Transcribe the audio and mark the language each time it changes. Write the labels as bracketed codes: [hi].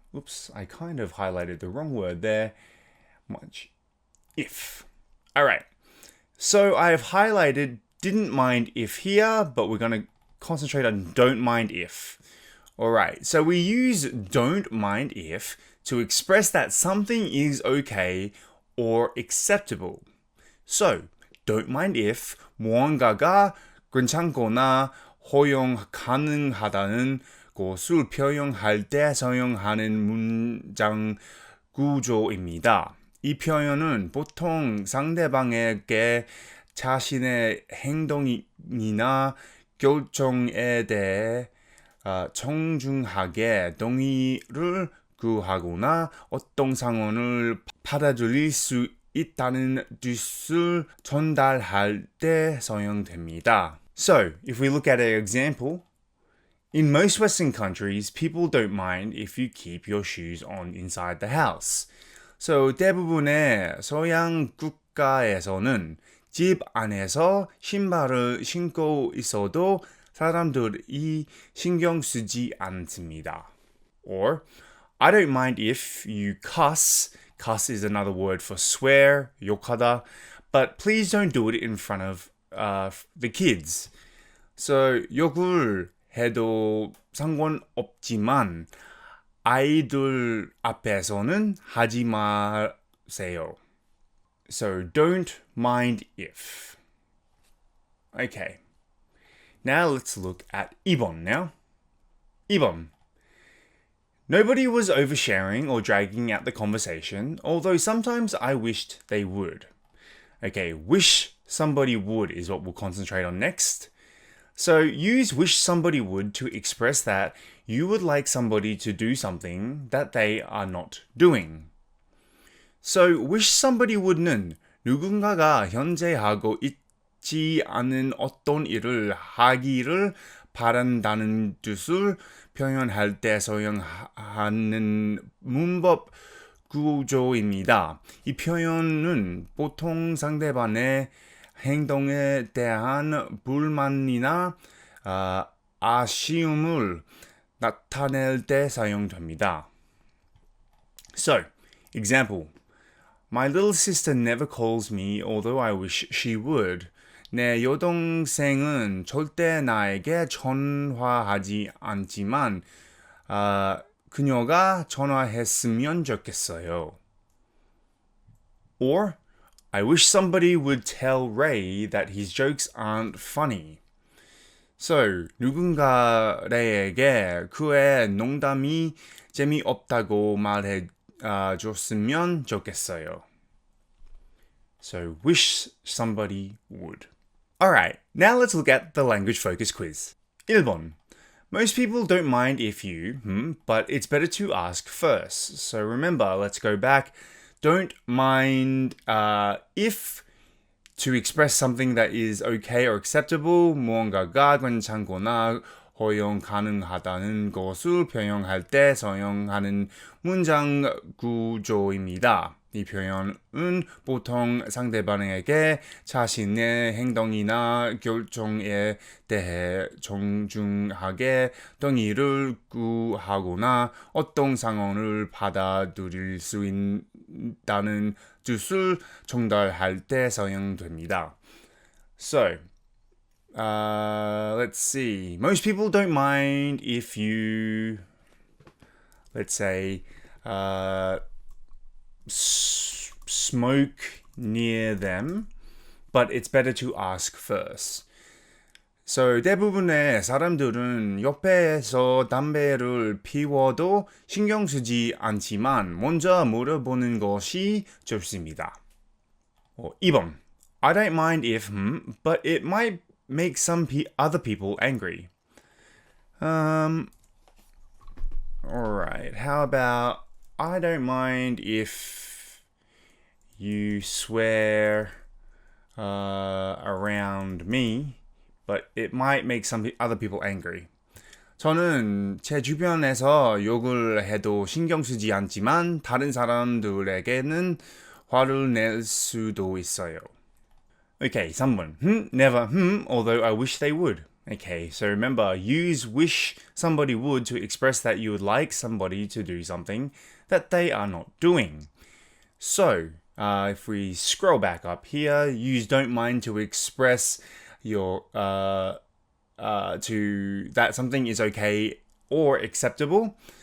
[en] Oops, I kind of highlighted the wrong word there. Much. If. Alright. So I have highlighted didn't mind if here, but we're going to concentrate on don't mind if. Alright, so we use don't mind if to express that something is okay or acceptable. So, don't mind if [ko] 무언가가 괜찮거나 허용 가능하다는 것을 표현할 때 사용하는 문장 구조입니다. 이 표현은 보통 상대방에게 자신의 행동이나 결정에 대해 정중하게 동의를 구하거나 어떤 상황을 받아들일 수 있다는 뜻을 전달할 때 사용됩니다. [en] So, if we look at an example, in most Western countries, people don't mind if you keep your shoes on inside the house. [ko] So, 대부분의 서양 국가에서는 집 안에서 신발을 신고 있어도 사람들이 신경 쓰지 않습니다. [en] Or, I don't mind if you cuss. Cuss is another word for swear, [ko] 욕하다. [en] But please don't do it in front of the kids. [ko] So, 욕을 해도 상관없지만 아이들 앞에서는 하지 마세요. [en] So, don't mind if. Okay. Now let's look at [ko] 2번 [en] now. 2번. Nobody was oversharing or dragging out the conversation, although sometimes I wished they would. Okay, wish somebody would is what we'll concentrate on next. So use wish somebody would to express that you would like somebody to do something that they are not doing. So wish somebody would [ko] 는 누군가가 현재 하고 있지 않은 어떤 일을 하기를 바란다는 뜻을 표현할 때 사용하는 문법 구조입니다. 이 표현은 보통 상대방의 행동에 대한 불만이나 아쉬움을 나타낼 때 사용됩니다. [en] So, example. My little sister never calls me, although I wish she would. [ko] 내 여동생은 절대 나에게 전화하지 않지만 그녀가 전화했으면 좋겠어요. [en] Or, I wish somebody would tell Ray that his jokes aren't funny. [ko] So, 누군가 레이에게 그의 농담이 재미없다고 말해줬으면 좋겠어요. [en] So, wish somebody would. Alright, now let's look at the language focus quiz. [ko] 1번. [en] Most people don't mind if you, but it's better to ask first. So remember, let's go back. Don't mind if to express something that is okay or acceptable. [ko] 무언가가 괜찮거나 허용 가능하다는 것을 표현할 때 사용하는 문장 구조입니다. 이 표현은 보통 상대방에게 자신의 행동이나 결정에 대해 정중하게 동의를 구하거나 어떤 상황을 받아들일 수 있다는 뜻을 전달할 때 사용됩니다. [en] So, let's see. Most people don't mind if you, let's say, smoke near them, but it's better to ask first. [ko] So, 대부분의 사람들은 옆에서 담배를 피워도 신경 쓰지 않지만 먼저 물어보는 것이 좋습니다. 2번. [en] I don't mind if, but it might make some other people angry. Alright, how about I don't mind if you swear around me, but it might make some other people angry. [ko] 저는 제 주변에서 욕을 해도 신경 쓰지 않지만 다른 사람들에게는 화를 낼 수도 있어요. [en] Okay, [ko] 3번. [en] Never, although I wish they would. Okay, so remember, use wish somebody would to express that you would like somebody to do something that they are not doing. So, if we scroll back up here, use don't mind to express your to that something is okay or acceptable.